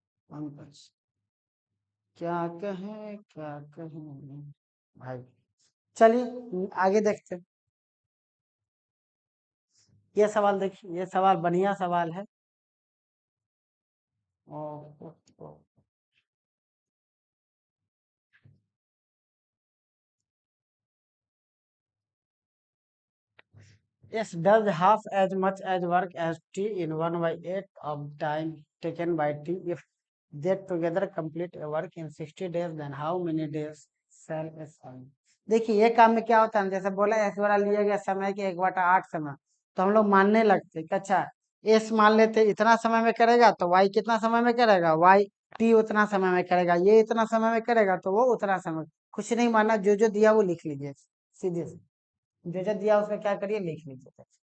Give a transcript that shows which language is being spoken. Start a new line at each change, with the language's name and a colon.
Hindi: पंकज, क्या कहें क्या कहें भाई। चलिए आगे देखते हैं। ये सवाल देखिए, ये सवाल बढ़िया सवाल है।
English: Oh, oh, oh, S does half as much as work as T in 1/8 of time taken by T. If they together complete a work in 60 days, then how many days shall S earn?
Hindi: देखिए ये काम में क्या होता है, जैसे बोला एस द्वारा लिया गया समय के 1/8 समय, तो हम लोग मानने लगते कि अच्छा एस मान लेते इतना समय में करेगा तो वाई कितना समय में करेगा, वाई टी उतना समय में करेगा, ये इतना समय में करेगा तो वो उतना समय। कुछ नहीं मानना, जो जो दिया वो लिख लीजिए सीधे से, जो जो दिया उसका क्या करिए लिख लीजिए।